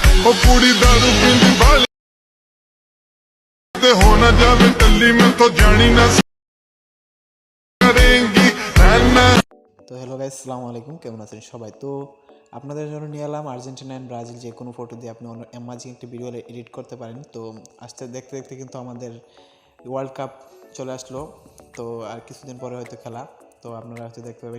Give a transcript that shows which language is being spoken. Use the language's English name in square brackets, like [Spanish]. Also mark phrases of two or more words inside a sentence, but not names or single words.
[Punjabi] ਕੁੜੀ ਦਾਰੂ ਪੀਂਦੀ ਵਾਲੀ ਤੇ ਹੋਣਾ ਜਾਵੇ ਟੱਲੀ ਮੈਂ ਤੋ ਜਾਣੀ ਨਾ ਕਰੇਂਗੀ ਰਹਿਣਾ। [Bangla] তো হ্যালো গাইস, আসসালামু আলাইকুম। কেমন আছেন সবাই? তো আপনাদের জন্য নিয়ে এলাম আর্জেন্টিনা অ্যান্ড ব্রাজিল যে কোনো ফটো দিয়ে আপনি অ্যামাজিং একটি ভিডিও এডিট করতে পারেন। তো আসতে দেখতে দেখতে কিন্তু আমাদের [English] world cup [Bangla] চলে আসলো। তো আর কিছুদিন পরে হয়তো খেলা, তো আপনারা হয়তো দেখতে পাবেন।